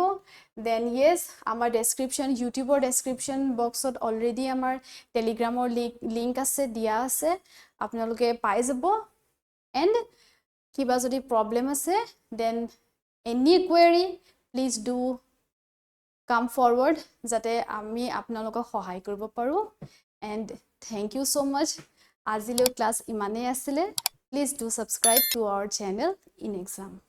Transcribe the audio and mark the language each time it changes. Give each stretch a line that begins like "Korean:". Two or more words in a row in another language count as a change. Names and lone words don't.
English: Then yes,
Assamese: আমাৰ description, YouTube-ৰ
English: description box-
Assamese: ত already আমাৰ telegram-ৰ link আছে, দিয়া আছে, আপোনালোকে পাই যাব। And কিবা যদি problem আছে,
English: then any query, please do come forward,
Assamese: যাতে আমি আপোনালোকক সহায় কৰিব পাৰো।
English: And thank you so much.
Assamese: আজিলৈ ক্লাছ ইমানেই আছিলে।
English: Please do subscribe to our channel in exam.